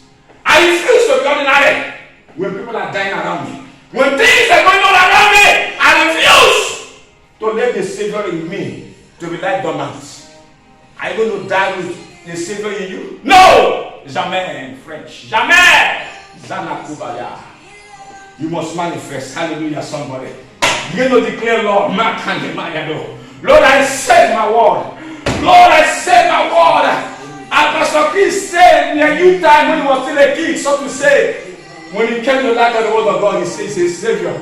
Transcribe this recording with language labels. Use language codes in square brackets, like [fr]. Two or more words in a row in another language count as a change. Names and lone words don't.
[en] I refuse to be ordinary when people are dying around me. When things are going on around me, I refuse to let the Savior in me to be like dormant. Are you going to die with the Savior in you? No! Jamais in French. Jamais! Zana Kubaya. You must manifest. Hallelujah, somebody. Begin to declare, Lord, Lord, I said my word. Lord, I said my word. And Pastor Chris said, in a new time when he was still a kid, so to say, when he came to light of the word of God, he says he's a Savior.